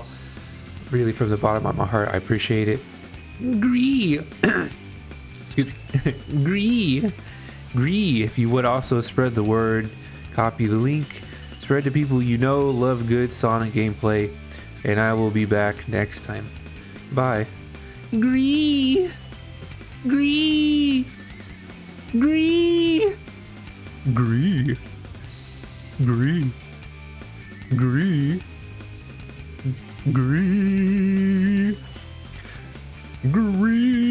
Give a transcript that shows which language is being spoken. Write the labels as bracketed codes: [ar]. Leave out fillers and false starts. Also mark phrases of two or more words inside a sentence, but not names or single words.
[en] Really, from the bottom of my heart, I appreciate it. Gree. Excuse me. Gree. Gree. If you would also spread the word, copy the link, spread to people you know, love good Sonic gameplay, and I will be back next time. Bye. Gree. Gree. Gree. Gree. Gree. Gree. Gree. Gree.